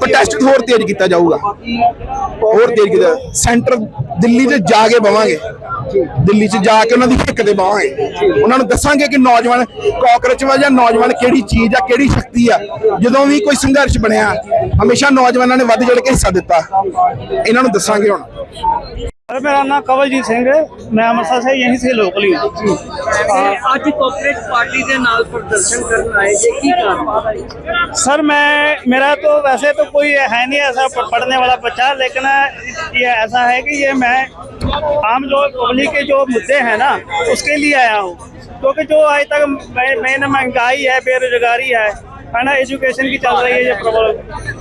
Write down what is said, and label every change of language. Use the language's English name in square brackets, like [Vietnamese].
[Punjabi] Protest ਹੋਰ ਤੇਜ਼ ਕੀਤਾ ਜਾਊਗਾ, ਹੋਰ ਤੇਜ਼ ਕੀਤਾ। ਸੈਂਟਰ ਦਿੱਲੀ 'ਚ ਜਾ ਕੇ ਬਵਾਂਗੇ, ਦਿੱਲੀ 'ਚ ਜਾ ਕੇ ਉਹਨਾਂ ਦੀ ਹਿੱਕ ਤੇ ਬਵਾਂਗੇ, ਉਹਨਾਂ ਨੂੰ ਦੱਸਾਂਗੇ ਕਿ ਨੌਜਵਾਨ ਕਾਕਰੋਚ ਵਾ ਜਾਂ ਨੌਜਵਾਨ ਕਿਹੜੀ ਚੀਜ਼ ਆ, ਕਿਹੜੀ ਸ਼ਕਤੀ ਆ। ਜਦੋਂ ਵੀ ਕੋਈ ਸੰਘਰਸ਼ ਬਣਿਆ, ਹਮੇਸ਼ਾ ਨੌਜਵਾਨਾਂ ਨੇ ਵੱਧ ਚੜ ਕੇ ਹਿੱਸਾ ਦਿੱਤਾ। ਇਹਨਾਂ ਨੂੰ ਦੱਸਾਂਗੇ ਹੁਣ। [Hindi] मेरा नाम कवलजीत सिंह है, मैं अमृतसर से यहीं से लोकल ही हूँ। [Punjabi] ਅੱਜ ਕਾਂਗਰਸ ਪਾਰਟੀ ਦੇ ਨਾਲ ਪ੍ਰਦਰਸ਼ਨ ਕਰਨ ਆਏ ਜੇ, ਕੀ ਕਾਰਨ? [Hindi] सर मेरा तो वैसे तो कोई है नहीं ऐसा पढ़ने वाला बच्चा, लेकिन ये ऐसा है कि ये मैं आम जो पब्लिक के जो मुद्दे हैं ना उसके लिए आया हूँ, क्योंकि जो आज तक मेन महंगाई है, बेरोजगारी है ना, एजुकेशन की चल रही है ये प्रॉब्लम।